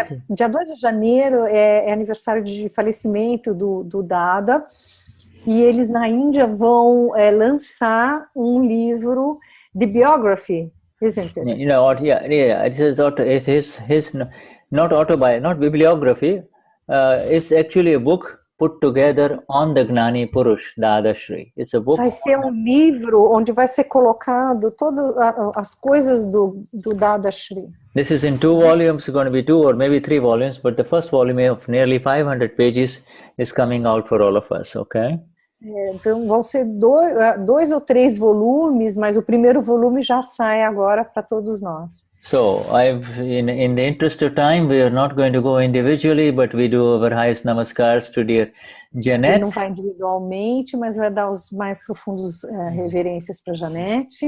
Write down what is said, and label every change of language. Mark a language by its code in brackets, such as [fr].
[pt] Dia 2 de janeiro é aniversário de falecimento do Dada, e eles na Índia vão lançar um livro de [en] biography, isn't it? You know what? Yeah. It's his not bibliography. It's actually a book put together on the Gnani Purush Dadashri. It's a book. [pt] Vai ser um livro onde vai ser colocado todas as coisas do Dadashri. [en] This is in 2 volumes, going to be 2 or maybe 3 volumes, but the first volume of nearly 500 pages is coming out for all of us, okay? [pt] Então vão ser 2 ou 3 volumes, mas o primeiro volume já sai agora para todos nós. [en] So, in the interest of time, we are not going to go individually, but we do our highest namaskars to dear Janet. [pt] Ele não vai individualmente, mas vai dar os mais profundos reverências para Janete.